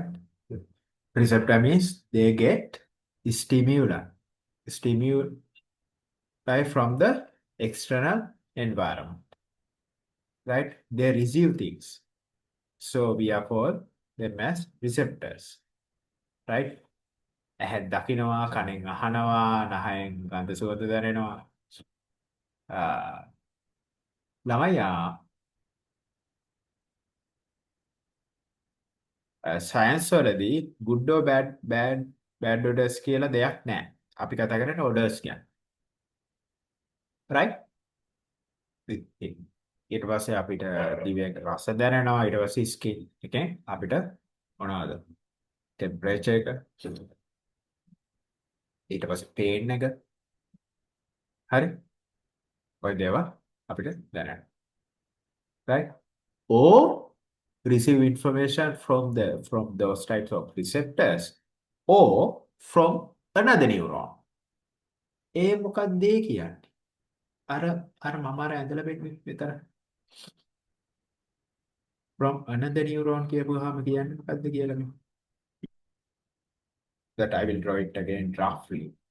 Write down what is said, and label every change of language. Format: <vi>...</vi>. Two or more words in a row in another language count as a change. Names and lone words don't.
<en>Receptor means they get stimuli from the external environment. Right? They receive things. So we are called them as receptors. Right?</en> <si>ඇහෙන් දකිනවා, කනෙන් අහනවා, නහයෙන් ගන්ධ සුවඳ දැනෙනවා. ළමයා සයන්ස් වලදී</si> <en>good or bad odors</en> <si>කියලා දෙයක් නැහැ. අපි කතා කරන්නේ odors ගැන. Right? ඊට පස්සේ අපිට දිවෙන් රස දැනෙනවා, ඊට පස්සේ ස්කින් එකෙන් අපිට මොනවද? ටෙම්පරේචර් එක, ඊට පස්සේ පේන් එක. හරි? ඔය දේවල් අපිට දැනෙනවා.</si> <en>Right? Or receive information from those types of receptors or from another neuron.</en> <si>ඒ මොකක්ද ඒ කියන්නේ? අර මම අර ඇඳලා මෙතන</si> <en>from another neuron</en> <si>කියපුවාම කියන්නේ මොකක්ද කියලා මේ.</si> <en>That I will draw it again roughly.</en>